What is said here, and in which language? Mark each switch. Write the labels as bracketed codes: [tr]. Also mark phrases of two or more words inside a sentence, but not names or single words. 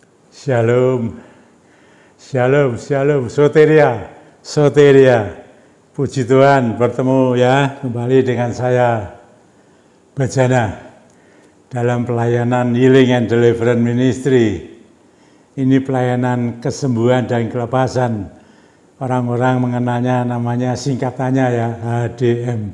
[he] Shalom, shalom, shalom, [el] soteria, soteria. [id] Puji Tuhan, bertemu ya kembali dengan saya, Bajana, dalam pelayanan [en] Healing and Deliverance Ministry. [id] Ini pelayanan kesembuhan dan kelepasan. Orang-orang mengenalnya namanya singkatannya ya, HDM.